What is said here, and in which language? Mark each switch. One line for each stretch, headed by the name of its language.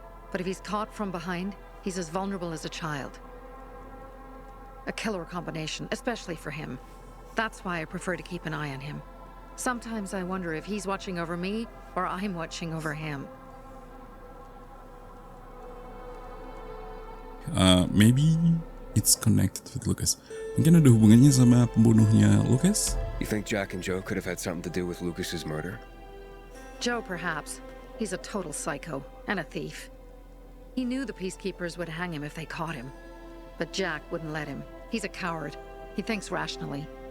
English: But if he's caught from behind, he's as vulnerable as a child. A killer combination, especially for him. That's why I prefer to keep an eye on him. Sometimes I wonder if he's watching over me or I'm watching over him. Maybe it's connected with Lucas.
Indonesian: Mungkin ada hubungannya sama pembunuhnya Lucas?
English: You think Jack and Joe could have had something to do with Lucas's murder? Joe, perhaps. He's a total psycho and a thief. He knew the peacekeepers would hang him if they caught him. But Jack wouldn't let him. He's a coward. He thinks rationally.